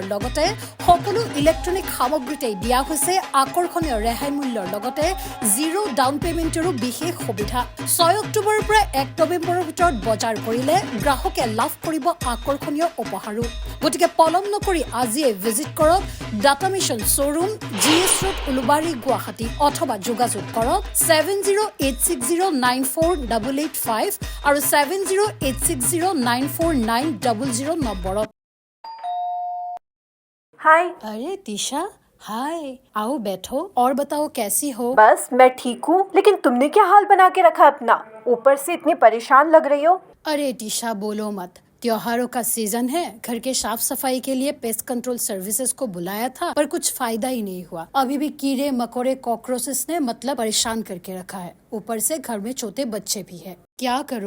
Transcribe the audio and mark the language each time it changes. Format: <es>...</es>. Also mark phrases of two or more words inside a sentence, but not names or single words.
<as>লগতে সকলো ইলেক্ট্ৰনিক সামগ্ৰীতেই দিয়া হৈছে আকৰ্ষণীয় ৰেহাই মূল্যৰ লগতে</as> <en>zero down</en> <as>পেমেণ্টৰো বিশেষ সুবিধা 6 অক্টোবৰৰ পৰা 1 নৱেম্বৰৰ ভিতৰত বজাৰ কৰিলে গ্ৰাহকে লাভ কৰিব আকৰ্ষণীয় উপহাৰো গতিকে পলম নকৰি আজিয়ে ভিজিট কৰক ডাটা মিছন শ্ব'ৰুম GS ৰোড উলুবাৰী গুৱাহাটী অথবা যোগাযোগ কৰক 7086094885 আৰু 7086094900 নম্বৰত</as> <hi>हाय अरे तीशा हाय आओ बैठो और बताओ कैसी हो बस मैं ठीक हूँ लेकिन तुमने क्या हाल बना के रखा अपना ऊपर से इतनी परेशान लग रही हो अरे टीशा बोलो मत त्योहारों का सीजन है घर के साफ सफाई के लिए</hi> <en>pest control services</en> <hi>को बुलाया था पर कुछ फायदा ही नहीं हुआ अभी भी कीड़े मकोड़े कॉकरोचेस ने मतलब परेशान करके रखा है ऊपर से घर में छोटे बच्चे भी है क्या करो</hi>